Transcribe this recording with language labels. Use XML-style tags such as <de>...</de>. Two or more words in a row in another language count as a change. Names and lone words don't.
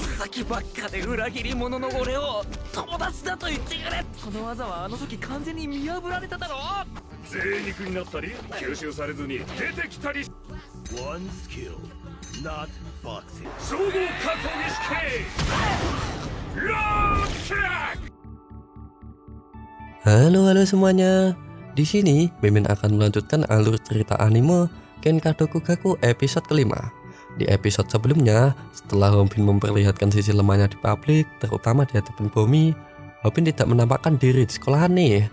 <ja>先ばっかで裏切り者の俺を友達だと言ってくれ。その技はあの時完全に見破られただろ。贅肉になったり吸収されずに出てきたり。</ja> <en>One skill, not boxing.</en> <ja>総合格闘技式ローキック。</ja> <id>Halo semuanya. Di sini Mimin akan melanjutkan alur cerita anime Ken Kadokugaku episode kelima. Di episode sebelumnya, setelah Hobin memperlihatkan sisi lemahnya di publik, terutama di hadapan Bomi, Hobin tidak menampakkan diri di sekolahan nih.</id>